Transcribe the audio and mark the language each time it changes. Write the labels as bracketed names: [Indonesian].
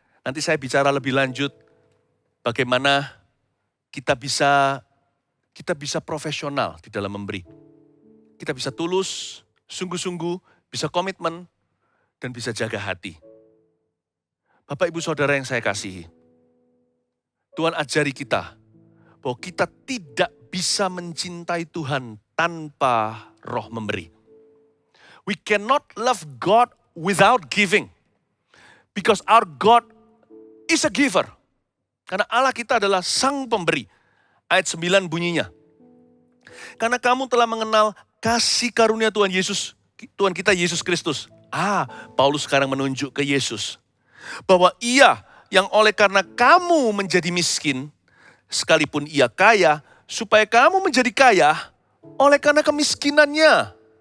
[Indonesian] Nanti saya bicara lebih lanjut bagaimana kita bisa profesional di dalam memberi. Kita bisa tulus, sungguh-sungguh, bisa komitmen, dan bisa jaga hati. Bapak, Ibu, Saudara yang saya kasihi, Tuhan ajari kita bahwa kita tidak bisa mencintai Tuhan tanpa roh memberi. [English] We cannot love God without giving. Because our God is a giver. [Indonesian] Karena Allah kita adalah sang pemberi. Ayat 9 bunyinya. Karena kamu telah mengenal kasih karunia Tuhan Yesus, Tuhan kita Yesus Kristus. Paulus sekarang menunjuk ke Yesus. Bahwa ia yang oleh karena kamu menjadi miskin, sekalipun ia kaya, supaya kamu menjadi kaya oleh karena kemiskinannya.